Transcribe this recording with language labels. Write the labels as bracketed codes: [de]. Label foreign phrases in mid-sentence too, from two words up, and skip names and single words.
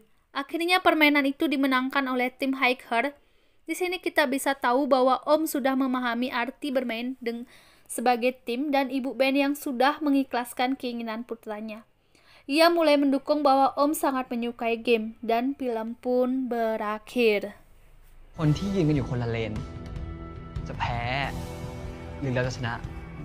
[id] Akhirnya permainan itu dimenangkan oleh tim Hiker. Di sini kita bisa tahu bahwa Om sudah memahami arti bermain sebagai tim dan Ibu Ben yang sudah mengikhlaskan keinginan putranya. Ia mulai mendukung bahwa Om sangat menyukai game dan film pun berakhir. [th] คนที่ยืนกันอยู่คนละเลนจะแพ้หรือเราจะชนะ